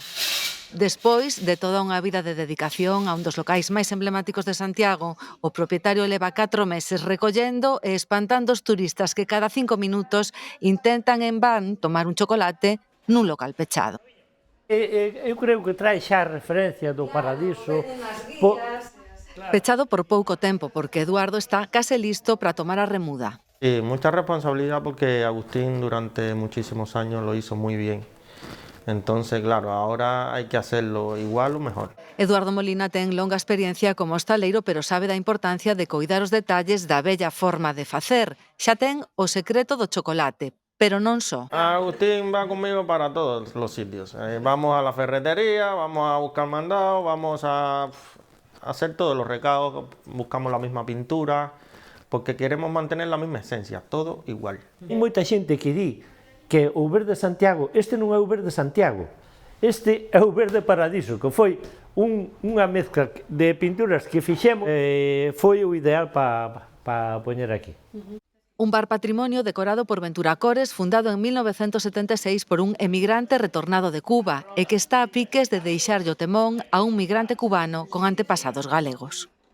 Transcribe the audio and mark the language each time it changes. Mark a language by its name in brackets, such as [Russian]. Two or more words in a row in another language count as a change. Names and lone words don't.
[Galician] Despois de toda unha vida de dedicación a un dos locais máis emblemáticos de Santiago, o propietario leva 4 meses recollendo e espantando os turistas que cada 5 minutos intentan en van tomar un chocolate nun local pechado. Eu creo que trae xa a referencia do Paradiso. Pechado por pouco tempo, porque Eduardo está case listo para tomar a remuda. [Spanish] Sí, mucha responsabilidad porque Agustín durante muchísimos años lo hizo muy bien. Entonces, claro, ahora hay que hacerlo igual o mejor. [Galician] Eduardo Molina ten longa experiencia como hostaleiro, pero sabe da importancia de coidar os detalles da bella forma de facer. Xa ten o secreto do chocolate, pero non só. [Spanish] Agustín va conmigo para todos los sitios. Vamos a la ferretería, vamos a buscar mandado, vamos a hacer todos los recados, buscamos la misma pintura, porque queremos mantener la misma esencia, todo igual. [Galician] Hai moita xente que di que o verde de Santiago, este non é o verde de Santiago, este é o verde Paradiso, que foi unha mezcla de pinturas que fixemos, foi o ideal para poñer aquí. Un bar patrimonio decorado por Ventura Cores, fundado en 1976 por un emigrante retornado de Cuba e que está a piques de deixarlle o temón a un migrante cubano con antepasados galegos.